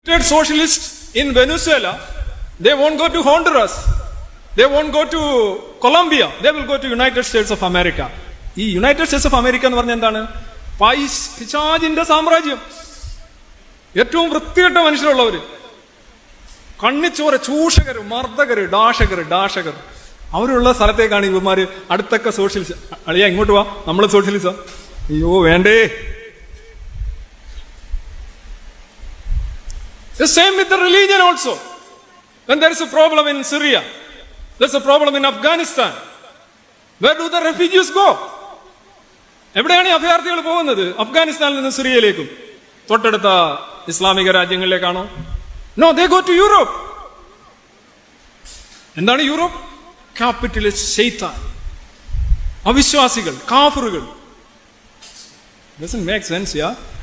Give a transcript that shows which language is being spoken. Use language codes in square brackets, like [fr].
[en] Socialists in Venezuela, they won't go to Honduras, they won't go to Colombia, they will go to United States of America. [ml] ഈ United States of America എന്ന് പറഞ്ഞാൽ എന്താണ്? പിശാചിന്റെ സാമ്രാജ്യം. ഏറ്റവും വൃത്തികെട്ട മനുഷ്യരുള്ളവര്, കണ്ണിച്ചോര, ചൂഷകര്, മർദ്ദകര്, ഡാഷകർ അവരുള്ള സ്ഥലത്തേക്കാണ് ഇവന്മാര് അടുത്തൊക്കെ സോഷ്യലിസം. അളിയാ ഇങ്ങോട്ട് വാ, നമ്മള് സോഷ്യലിസം. അയ്യോ വേണ്ടേ. [en] The same with the religion also. When there is a problem in Syria, there's a problem in Afghanistan. Where do the refugees go? [ml] എവിടെയാണ് ഈ അഭയാർത്ഥികൾ പോകുന്നത്? അഫ്ഗാനിസ്ഥാനിൽ നിന്ന് സിറിയയിലേക്കും തൊട്ടടുത്ത ഇസ്ലാമിക രാജ്യങ്ങളിലേക്കാണോ? [en] No, they go to Europe. [ml] എന്താണ് യൂറോപ്പ്? ക്യാപിറ്റലിസ്റ്റ് ശൈത്താൻ, അവിശ്വാസികൾ, കാഫിറുകൾ. [en] Doesn't make sense, yeah?